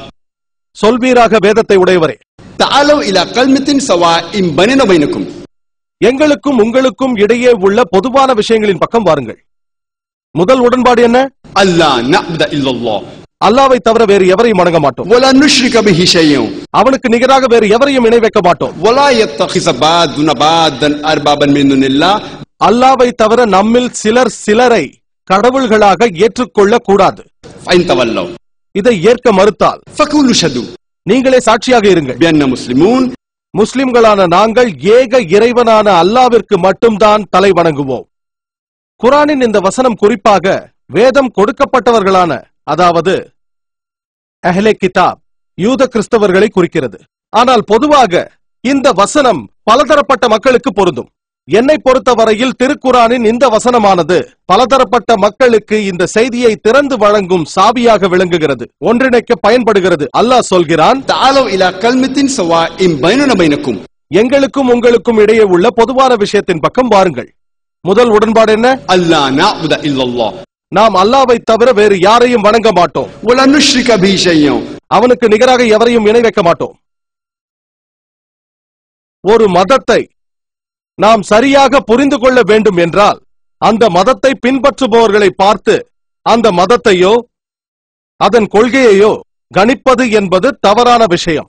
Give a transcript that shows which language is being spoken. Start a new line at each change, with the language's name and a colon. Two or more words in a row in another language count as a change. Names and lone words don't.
Tamil: சொல்வீராக வேதத்தை உடையவரே,
Arabic: تعالوا إلى كلمة سواء بيننا وبينكم,
Tamil: எங்களுக்கும் உங்களுக்கும் இடையே உள்ள பொதுவான விஷயங்களின் பக்கம் வாருங்கள். முதல் உடன்பாடு என்ன?
Arabic: ألا نعبد إلا الله,
Tamil: அல்லாவை தவிர வேறு எவரையும் வணங்க மாட்டோம்.
Arabic: ولا نشرك به شيئا.
Tamil: அவனுக்கு நிகராக வேறு எவரையும் இணை வைக்க மாட்டோம்.
Arabic: ولا يتخذ بعضنا بعضا اربابا من دون الله.
Tamil: அல்லாவை தவிர நம்மில் சிலரை கடவுள்களாக ஏற்றுக்கொள்ள கூடாது.
Arabic: فإن تولوا.
Tamil: இதை ஏற்க மறுத்தால்
Arabic: فقولوا اشهدوا.
Tamil: நீங்களே சாட்சியாக இருங்கள்.
Arabic: بأننا مسلمون.
Tamil: முஸ்லிம்களான நாங்கள் ஏக இறைவனான அல்லாவிற்கு மட்டும்தான் தலை வணங்குவோம். குர்ஆனின் இந்த வசனம் குறிப்பாக வேதம் கொடுக்கப்பட்டவர்களான, அதாவது
Arabic: أهل الكتاب,
Tamil: யூத கிறிஸ்தவர்களை குறிக்கிறது. ஆனால் பொதுவாக இந்த வசனம் பலதரப்பட்ட மக்களுக்கு பொருந்தும். என்னை பொறுத்தவரையில் திருக்குர்ஆனின் இந்த வசனமானது பலதரப்பட்ட மக்களுக்கு இந்த செய்தியை திறந்து வழங்கும் சாவியாக விளங்குகிறது, ஒன்றிணைக்க பயன்படுகிறது. அல்லாஹ் சொல்கிறான்,
Arabic: تعالوا إلى كلمة سواء بيننا وبينكم.
Tamil: எங்களுக்கும் உங்களுக்கும் இடையே உள்ள பொதுவான விஷயத்தின் பக்கம் வாருங்கள். முதல் உடன்பாடு என்ன?
Arabic: ألا نعبد إلا الله.
Tamil: நாம் அல்லாவை தவிர வேறு யாரையும் வணங்க மாட்டோம்.
Arabic: ولا نشرك به شيئا.
Tamil: அவனுக்கு நிகராக எவரையும் இணை வைக்க மாட்டோம். ஒரு மதத்தை நாம் சரியாக புரிந்து கொள்ள வேண்டும் என்றால் அந்த மதத்தை பின்பற்றுபவர்களை பார்த்து அந்த மதத்தையோ அதன் கொள்கையையோ கணிப்பது என்பது தவறான விஷயம்.